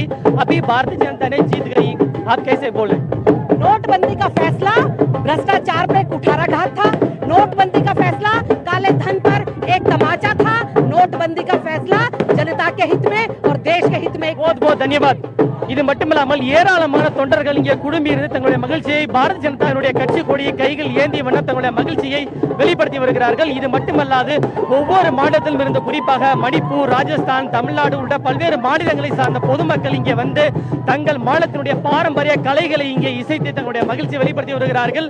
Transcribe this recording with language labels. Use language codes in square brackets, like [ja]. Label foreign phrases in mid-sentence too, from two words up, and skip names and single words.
[hi] अभी भारतीय जनता ने जीत गई, आप कैसे बोल रहे? नोटबंदी का फैसला भ्रष्टाचार पे कुठाराघात था। नोटबंदी का फैसला काले धन पर एक तमाचा था। नोटबंदी का फैसला जनता के हित में और देश के हित में। बहुत बहुत धन्यवाद. [ta] இது மட்டுமல்லாமல் ஏராளமான தொண்டர்கள் இங்கே குழுமி இருந்து தங்களுடைய மகிழ்ச்சியை பாரதிய ஜனதாவுடைய கட்சி கொடியை கைகள் ஏந்திய வண்ணம் தங்களுடைய மகிழ்ச்சியை வெளிப்படுத்தி வருகிறார்கள். இது மட்டுமல்லாது ஒவ்வொரு மாநிலத்திலும் இருந்து குறிப்பாக மணிப்பூர், ராஜஸ்தான், தமிழ்நாடு உள்ளிட்ட பல்வேறு மாநிலங்களை சார்ந்த பொதுமக்கள் இங்கே வந்து தங்கள் மாநிலத்தினுடைய பாரம்பரிய கலைகளை இங்கே இசைத்து தங்களுடைய மகிழ்ச்சியை வெளிப்படுத்தி வருகிறார்கள்.